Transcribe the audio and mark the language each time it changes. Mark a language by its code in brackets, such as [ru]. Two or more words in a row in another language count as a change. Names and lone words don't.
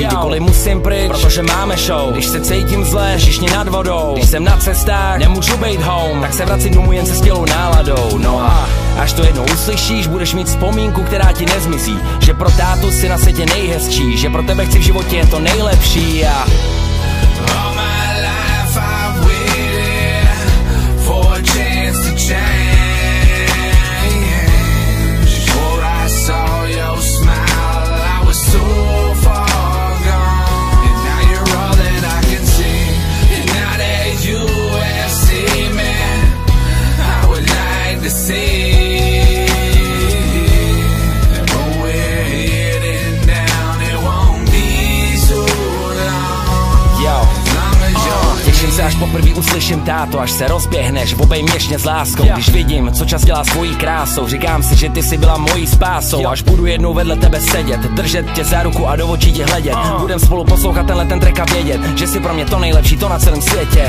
[cs] Kdykoliv musím pryč, protože máme show. Když se cítím zle, všichni nad vodou. Když jsem na cestách, nemůžu být home, tak se vracím domů jen se skvělou náladou. No a až to jednou uslyšíš, budeš mít vzpomínku, která ti nezmizí. Že pro tátu si na světě nejhezčí, že pro tebe chci v životě jen to nejlepší. A [en] all my life I've waited for a chance to change. Before I saw your smile, I was so far gone. And now you're all that I can see. And now that you have seen me, I would like to see. But we're heading down, it won't be so long. [cs] yo, těším se, až poprvé uslyším táto, až se rozběhneš, obej měšně s láskou. Když vidím, co čas dělá svojí krásou, říkám si, že ty jsi byla mojí spásou. Až budu jednou vedle tebe sedět, držet tě za ruku a do očí tě hledět. Budem spolu poslouchat ten track a vědět, že jsi pro mě to nejlepší, to na celém světě.